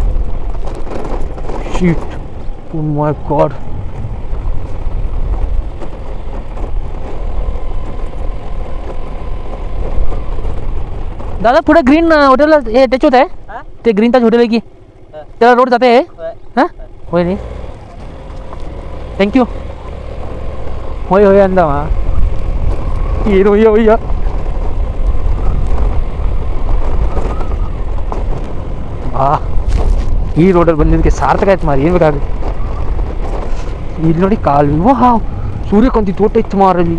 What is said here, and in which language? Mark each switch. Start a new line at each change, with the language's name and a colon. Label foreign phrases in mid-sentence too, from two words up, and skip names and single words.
English: shit, oh my god.
Marathi: दादा पुढे ग्रीन हॉटेल हे टच होत आहे ते ग्रीन टच हॉटेल आहे की त्याला रोड जाते हां? होय नाही,
Kannada: ಥ್ಯಾಂಕ್ಯೂ. ಹೋಯ್ ಹೋಯ್ ಅಂದವ. ಏನು ಒಯ್ಯ ಒಯ್ಯ. ಈ ರೋಡಲ್ಲಿ ಬಂದಿದ್ದಕ್ಕೆ ಸಾರ್ಥಕ ಆಯ್ತು ಮಾರಿ. ಏನು ಬೇಕಾಗುತ್ತೆ ಇಲ್ಲಿ ನೋಡಿ ಕಾಲು. ವಾ, ಸೂರ್ಯಕಾಂತಿ ತೋಟ ಇತ್ತು ಮಾರಲ್ಲಿ.